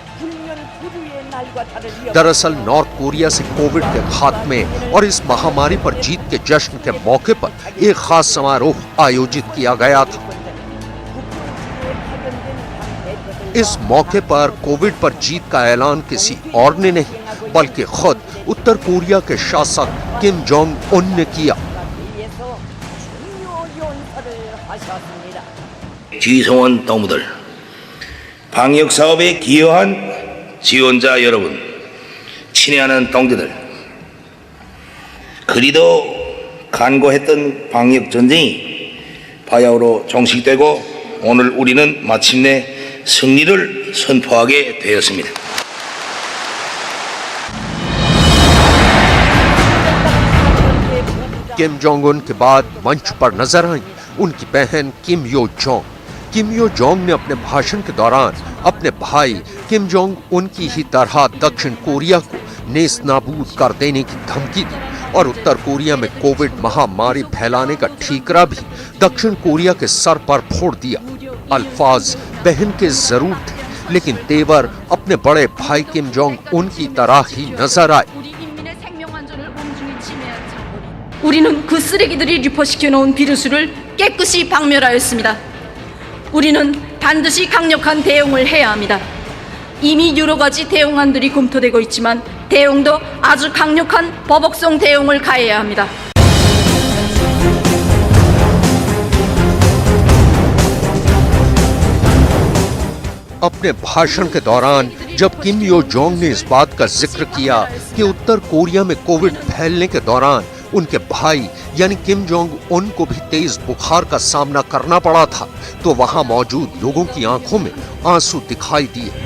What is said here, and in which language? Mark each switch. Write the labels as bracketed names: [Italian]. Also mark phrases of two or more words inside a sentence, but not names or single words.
[Hindi] दरअसल नॉर्थ कोरिया से कोविड के खात्मे और इस महामारी पर जीत के जश्न के मौके पर एक खास समारोह आयोजित किया गया था। इस मौके पर कोविड पर जीत का ऐलान किसी और ने नहीं, बल्कि खुद उत्तर कोरिया के शासक किम जोंग उन ने किया। [Korean] 지성원 동무들, 방역 사업에 기여한 지원자 여러분, 친애하는 동지들, 그리도 간고했던 방역 전쟁이 바야흐로 종식되고 오늘 우리는 마침내 승리를 선포하게 되었습니다. [Hindi] किम जोंग उन के बाद मंच पर नजर आई उनकी बहन किम यो जोंग। किम यो जोंग ने अपने भाषण के दौरान अपने भाई किम जोंग उन की ही तरह दक्षिण कोरिया को नेस्तनाबूद कर देने की धमकी दी और उत्तर कोरिया में कोविड महामारी फैलाने का ठीकरा भी दक्षिण कोरिया के सर पर फोड़ दिया। अल्फाज बहन के जरूर थे, लेकिन तेवर अपने बड़े भाई किम जोंग उन की तरह ही नजर आए। [Korean] 우리는 그 쓰레기들이 유포시켜 놓은 비루스를 깨끗이 박멸하였습니다. 우리는 반드시 강력한 대응을 해야 합니다. 이미 여러 가지 대응안들이 검토되고 있지만 대응도 아주 강력한 법적성 대응을 가해야 합니다. [Hindi] अपने भाषण के दौरान जब किम यो जोंग ने इस बात का जिक्र किया कि उत्तर कोरिया में कोविड फैलने के दौरान उनके भाई यानी किम जोंग उन को भी तेज बुखार का सामना करना पड़ा था, तो वहां मौजूद लोगों की आंखों में आंसू दिखाई दिए।